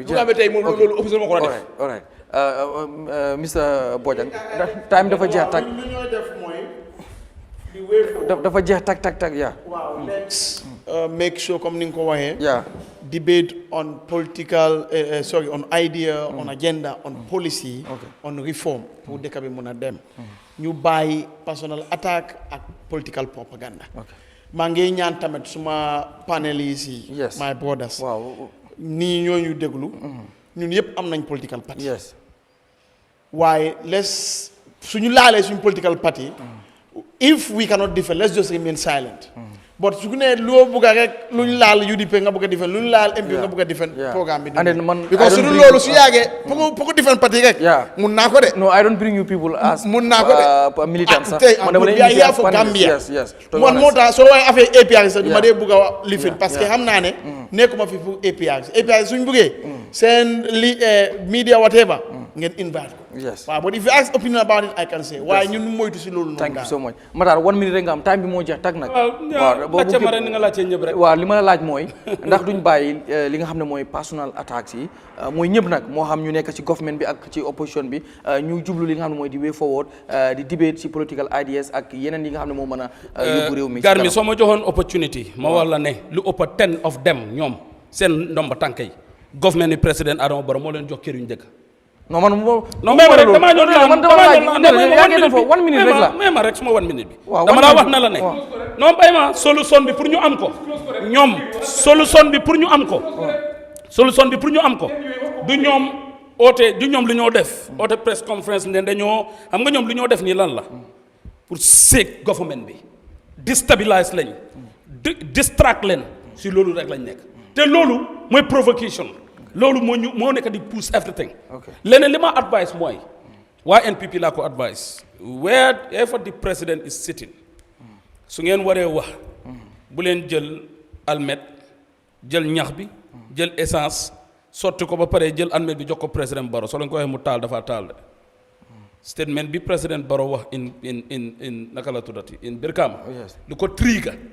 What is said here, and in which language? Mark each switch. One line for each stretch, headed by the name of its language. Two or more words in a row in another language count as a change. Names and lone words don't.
Wolof: bu nga xamee tey moom loolu opposition moo ko war a def.
English: all right
Wolof: Mr Bojang time dafa jeex tag. lu ñoo def mooy dafa jeex tag yaa. waaw
English: let's make sure
Wolof: comme ni nga ko waxee. yeah.
English: Debate on political, on idea, on agenda, on policy, on reform
Wolof: pour dëkk bi mën a dem. ñu bàyyi
English: personal attack
Wolof: ak
English: political propaganda.
Wolof: maa ngi ñaan tamit suma panélistes yi. yes
English: my brothers.
Wolof: waaw nii ñooñu déglu. ñun yëpp am nañ
English: political party. yes
Wolof: waaye suñu laalee suñu
English: political party. if we cannot defend let's just remain silent.
Wolof: but su ne loo bëgg a rek lu ñu laal UDP nga bëgg a defend lu ñu laal MP nga bëgg a defend programme bi. because su dul loolu su yàggee pour ko defend parti rek. mun naa ko de.
English: no I don't bring you people as.
Wolof: mun naa ko de militants sax. tey yaa for Gambia. man moo tax soo waxee affaire APRC sax du ma dee bëgg a lifin parce que xam naa ne. nekkuma fi pour APRC suñ bëggee. seen media whatever. ngeen invite ko. yes
English: waaw but if you ask opinion about it I can say.
Wolof: waaye ñun moytu si loolu noonu.
English: thank you so much
Wolof: Matar 1 minute rek nga am time bi moo jeex tag nag. laajte ma rek ni nga laajtee ñëpp rek. waaw li ma la laaj mooy ndax duñ bàyyi li nga xam ne mooy
English: personal attacks
Wolof: yi mooy ñëpp nag moo xam ñu nekk ci government bi ak ci opposition bi ñu jublu li nga xam ne mooy di
English: way forward
Wolof: di debate ci
English: political ideas
Wolof: ak yeneen yi nga xam ne moo mën a yóbbu réew mi. gar mi soo ma joxoon opportunity ma wax la ne lu ëpp
English: 10 of them
Wolof: ñoom seen ndomba tànk yi government ni président Adama Barrow moo leen jox kër yu njëkk. non man damaa ñëw laaj 1 minute rek la mais ma rek suma 1 minute bi dama laa wax na la ne non bay ma solution bi pour ñu am ko ñoom solution bi pour ñu am ko du ñoom oote du ñoom lu ñoo def oote press conference ne dañoo xam nga ñoom lu ñoo def nii lan la pour seek government bi déstabilise lañ distract leen si loolu rek lañ nekk te loolu mooy provocation loolu moo nekk di
English: push everything.
Wolof: leneen li ma advice mooy waa NPP laa ko advice
English: wherever the president is sitting
Wolof: su ngeen waree wax bu leen jël almet jël ñax bi jël essence sotti ko ba pare jël almet bi jox ko président Barrow soo leen ko waxee mu taal dafa taal de statement bi président Barrow wax in naka la tuddati in Brikama lu ko trigger